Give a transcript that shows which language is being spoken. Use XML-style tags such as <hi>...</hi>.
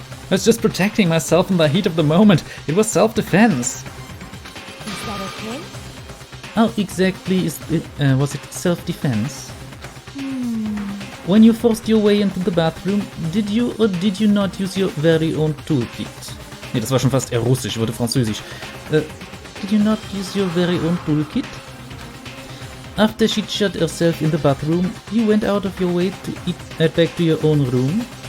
<en>I was just protecting myself in the heat of the moment. It was self-defense. Is that okay? How exactly was it self-defense? When you forced your way into the bathroom, did you or did you not use your very own toolkit?</en> <de>Nee, das war schon fast eher russisch, wurde französisch.</de> <en>Did you not use your very own toolkit? After she shut herself in the bathroom, you went out of your way to eat back to your own room.</en>